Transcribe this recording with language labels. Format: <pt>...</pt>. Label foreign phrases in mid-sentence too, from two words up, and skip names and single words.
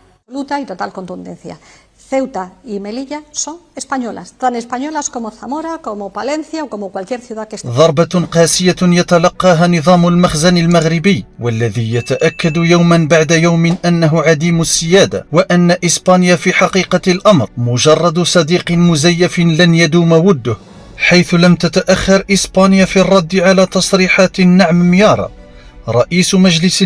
<es>Absoluta y total contundencia. Ceuta y Melilla son españolas, tan españolas como Zamora, como Palencia o como cualquier ciudad que esté.</es> <ar>ضربة قاسية يتلقاها نظام المخزن المغربي، والذي يتأكد يوما بعد يوم أنه عديم السيادة، وأن إسبانيا في حقيقة الأمر مجرد صديق مزيف لن يدوم وده، حيث لم تتأخر إسبانيا في الرد على تصريحات النعم ميارا رئيس مجلس</ar>